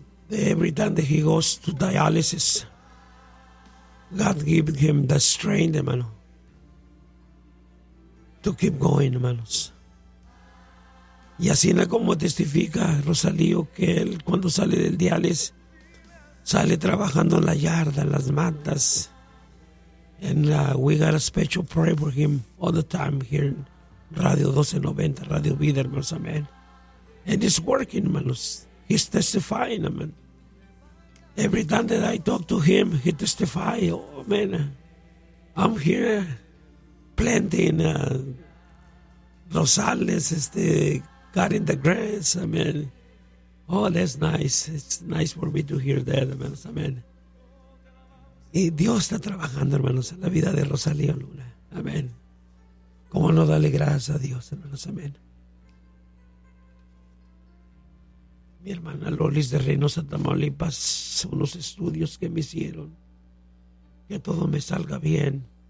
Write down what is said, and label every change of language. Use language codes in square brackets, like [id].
[en] Every time that he goes to dialysis, God give him the strength, hermano, to keep going, hermanos. [es] Y así es como testifica Rosalío, que él cuando sale del diales sale trabajando en la yarda, en las matas. [en] And we got a special prayer for him all the time here in Radio 1290, Radio Vida, hermanos, amén. And it's working, hermanos. He's testifying, amen. Every time that I talk to him, he testifies, oh, man, I'm here planting rosales, God in the grass, amen. Oh, that's nice. It's nice for me to hear that, hermanos, amen. [es] Y Dios está trabajando, hermanos, en la vida de Rosalía Luna, amen. Cómo no darle gracias a Dios, hermanos, amen. Mi hermana Lolis de Reynosa, Tamaulipas, unos estudios que me hicieron, que todo me salga bien.